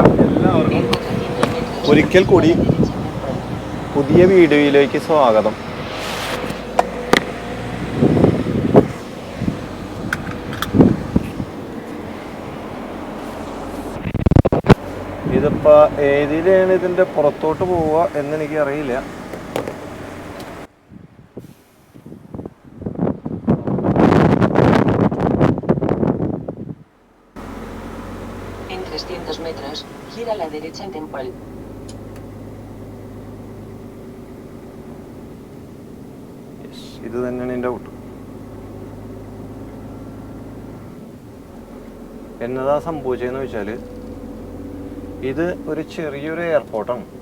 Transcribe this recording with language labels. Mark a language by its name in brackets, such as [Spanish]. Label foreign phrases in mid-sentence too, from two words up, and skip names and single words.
[Malayalam] എല്ലാവർക്കും ഒരിക്കൽ കൂടി പുതിയ വീഡിയോയിലേക്ക് സ്വാഗതം. ഇതിപ്പോ ഏതിലാണ് ഇതിന്റെ പുറത്തോട്ട് പോവുക എന്നെനിക്ക് അറിയില്ല. [Spanish] En 300 metros, gira a la derecha en Temple. [Malayalam] ഇത് തന്നെയാണ് എൻ്റെ ഔട്ട്. എന്നതാ സംഭവിച്ചതെന്ന് വെച്ചാൽ ഇത് ഒരു ചെറിയൊരു എയർപോർട്ടാണ്.